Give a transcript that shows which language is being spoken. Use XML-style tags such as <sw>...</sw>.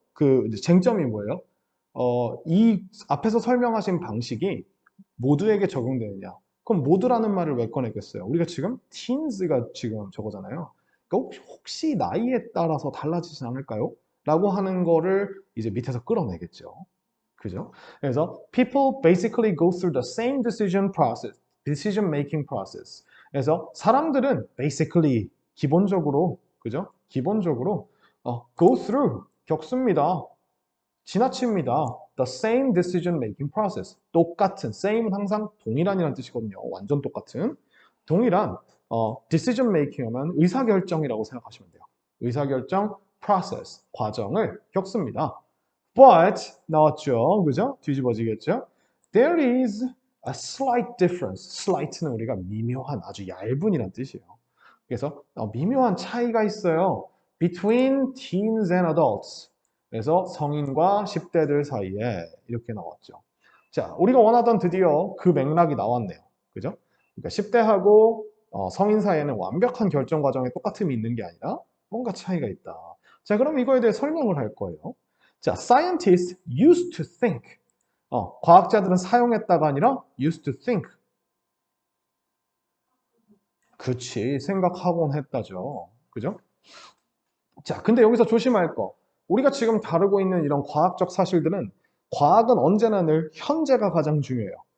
<ko>그 쟁점이 뭐예요? 이 앞에서 설명하신 방식이 모두에게 적용되느냐? 그럼 모두라는 말을 왜 꺼내겠어요? 우리가 지금 teens가 지금 저거잖아요. 그러니까 혹시 나이에 따라서 달라지진 않을까요? 라고 하는 거를 이제 밑에서 끌어내겠죠. 그죠?</ko> <en>그래서 people basically go through the same decision making process.</en> <ko>그래서 사람들은 basically 기본적으로 그죠? 기본적으로 go through 겪습니다. 지나칩니다.</ko> <en>The same decision making process.</en> <ko>똑같은 same은 항상 동일한이라는 뜻이거든요. 완전 똑같은 동일한 decision making 하면 의사결정이라고 생각하시면 돼요. 의사결정 process 과정을 겪습니다. But 나왔죠, 그죠? 뒤집어지겠죠?</ko> <en>There is a slight difference.</en> <ko>slight는 우리가 미묘한, 아주 얇은이란 뜻이에요. 그래서 미묘한 차이가 있어요.</ko> <en>Between teens and adults.</en> <ko>그래서 성인과 10대들 사이에 이렇게 나왔죠. 자, 우리가 원하던 드디어 그 맥락이 나왔네요. 그죠? 그러니까 10대하고 성인 사이에는 완벽한 결정 과정에 똑같음이 있는 게 아니라 뭔가 차이가 있다. 자, 그럼 이거에 대해 설명을 할 거예요.</ko> <en>자, scientists used to think.</en> <ko>과학자들은 사용했다가 아니라 used to think. 그치, 생각하곤 했다죠. 그죠? 자, 근데 여기서 조심할 거. 우리가 지금 다루고 있는 이런 과학적 사실들은 과학은 언제나 늘 현재가 가장 중요해요.</ko>